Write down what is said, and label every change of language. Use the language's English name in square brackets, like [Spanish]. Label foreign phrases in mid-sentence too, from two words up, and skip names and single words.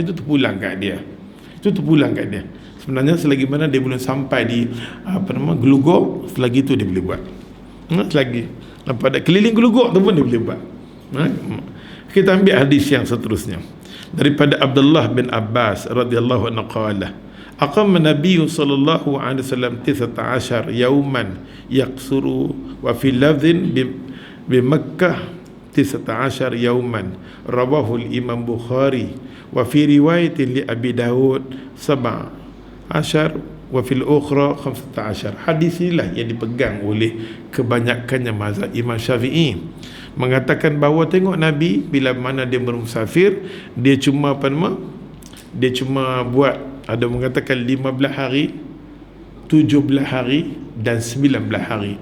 [Malay] Itu terpulang kat dia. Sebenarnya selagi mana dia belum sampai di Gelugor, selagi tu dia boleh buat. Selagi pada keliling Gelugor tu pun dia boleh buat. Kita ambil hadis yang seterusnya daripada Abdullah bin Abbas [Arabic] رضي الله عنه قال أقام النبي صلى الله عليه وسلم 19 يوما يقصر وفي لفظ بمكة 19 يوما رواه الإمام البخاري وفي رواية لأبي داود 17 وفي الأخرى 15. [Malay] Hadis inilah yang dipegang oleh kebanyakannya mazhab Imam Syafi'i, mengatakan bahawa tengok Nabi bila mana dia bermusafir, dia cuma buat, ada mengatakan 15 hari, 17 hari dan 19 hari.